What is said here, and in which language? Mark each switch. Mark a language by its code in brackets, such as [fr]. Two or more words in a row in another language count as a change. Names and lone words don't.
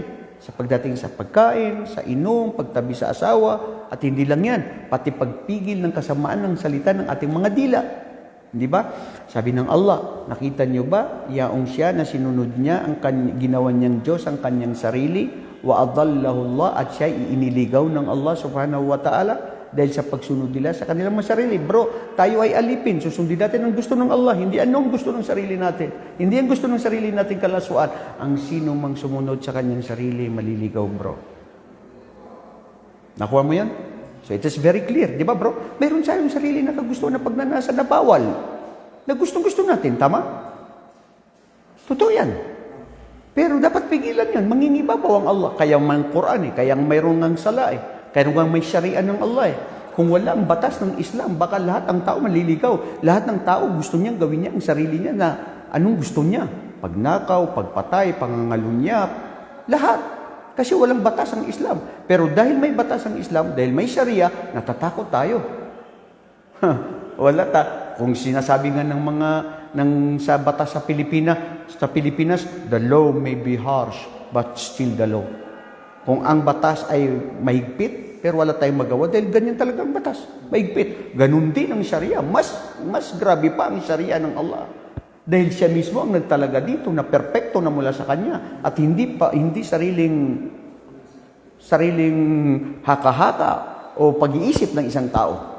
[tl] Sa pagdating sa pagkain, sa inom, pagtabi sa asawa, at hindi lang yan, pati pagpigil ng kasamaan ng salita ng ating mga dila. Di ba? Sabi ng Allah, nakita niyo ba, yaong siya na sinunod niya ang ginawa niyang Diyos ang kanyang sarili, [ar] وأضله الله, [tl] at siya iiniligaw ng Allah [ar] سبحانه وتعالى [tl] dahil sa pagsunod nila sa kanilang mga sarili. Bro, tayo ay alipin, susundin natin ang gusto ng Allah, hindi anong gusto ng sarili natin. Hindi ang gusto ng sarili natin kalaswaan. Ang sino mang sumunod sa kanyang sarili, maliligaw, bro. Nakuha mo yan? [en] So it is very clear, [tl] di ba, bro? Meron tayong sarili na kagustuhan na pagnanasa na bawal. Na gustong-gusto natin, tama? Totoo yan. Pero dapat pigilan yan. Mangingibabaw ang Allah. Kaya may Quran kaya mayroon ng sala Kaya may syariah ng Allah Kung wala ang batas ng Islam, baka lahat ng tao maliligaw. Lahat ng tao gusto niyang gawin niya ang sarili niya na anong gusto niya. Pagnakaw, pagpatay, pangangalunyap, lahat. Kasi walang batas ang Islam. Pero dahil may batas ang Islam, dahil may syariah, natatakot tayo. Kung sinasabi nga ng mga sa batas sa Pilipinas, [en] the law may be harsh, but still the law. [tl] Kung ang batas ay mahigpit, pero wala tayong magawa dahil ganyan talaga ang batas. Mahigpit. Ganun din ang Sharia. Mas grabe pa ang Sharia ng Allah. Dahil siya mismo ang nagtalaga dito na perpekto na mula sa Kanya at hindi sariling haka-haka o pag-iisip ng isang tao.